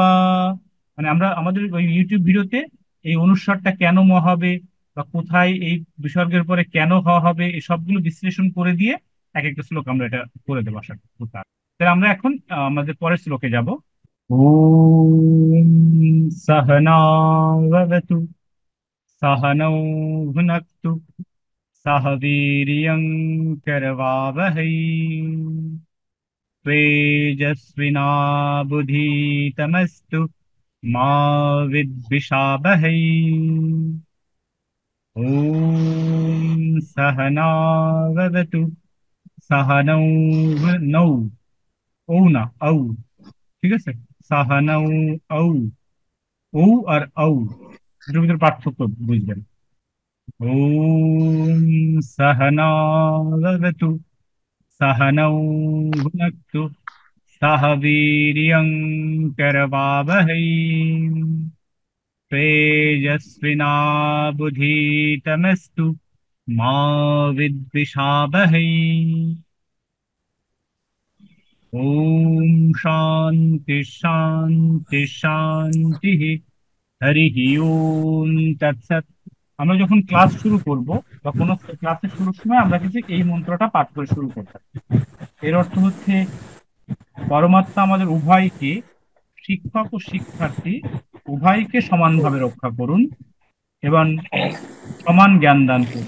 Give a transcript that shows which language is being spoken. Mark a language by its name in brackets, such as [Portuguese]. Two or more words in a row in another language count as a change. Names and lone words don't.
[Bangla] মানে আমরা আমাদের ওই ইউটিউব ভিডিওতে এই অনুস্বারটা কেন ম হবে, বা কোথায় এই বিসর্গের পরে কেন হ হবে, এই সবগুলো বিশ্লেষণ করে দিয়ে এক একটা শ্লোক আমরা এটা করে দেবো আশা করি। তাহলে আমরা এখন আমাদের পরের শ্লোকে যাব। [Sanskrit] ওম সহনাভবতু, सहनौ भुनक्तु, सह वीर्यं करवावहै, तेजस्विनावधीतमस्तु मा विद्विषावहै। ॐ सहनाववतु, सहनौ नौ, [Bangla] ও না ঔ, ঠিক আছে, সাহানাউ ঔ, ঔ আর ঔ দুটোর ভিতরে পার্থক্য বুঝবেন। [Sanskrit] ওম সহনাভবতু, सहनौ भुनक्तु, सह वीर्यं करवावहै, तेजस्विनावधीतमस्तु मा विद्विषावहै। ओम शांति शांति शांति। হরি ওম তৎসৎ। [Bangla] আমরা যখন ক্লাস শুরু করব বা কোনো ক্লাসের শুরুর সময় আমরা কিন্তু এই মন্ত্রটা পাঠ করে শুরু করতাম। এর অর্থ হচ্ছে পরমাত্মা আমাদের উভয়কে, শিক্ষক ও শিক্ষার্থী উভয়কে সমানভাবে রক্ষা করুন এবং সমান জ্ঞান দান করুন।